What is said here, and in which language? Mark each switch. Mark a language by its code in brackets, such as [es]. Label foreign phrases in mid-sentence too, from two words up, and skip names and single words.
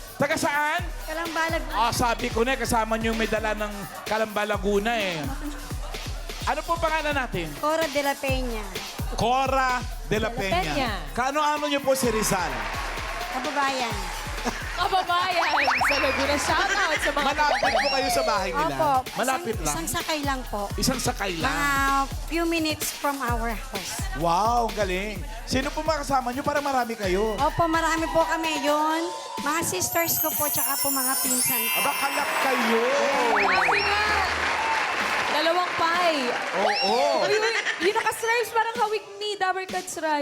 [tl] Taga saan? Kalambalag. Sabi ko na, kasama niyo yung may dala ng Calamba, Laguna eh. Ano po pangalan natin? Cora de la Peña. Cora de la Peña. Peña. Kaano-ano niyo po si Rizal? Kababayan. Kababayan sa Laguna. Shoutout sa mga Malapit po kayo sa bahay nila? Opo. Malapit lang? Isang sakay lang po. Isang sakay lang? [en] Few minutes from our house. [tl] Wow, galing. Sino po makasama niyo para marami kayo? Opo, marami po kami yun. Mga sisters ko po, tsaka po mga pinsan ko. Aba, kalap kayo. Sabi nga. Dalawang pie. Oo. Uy, yung naka-stripes parang hawig ni Dabber Cats Ryan.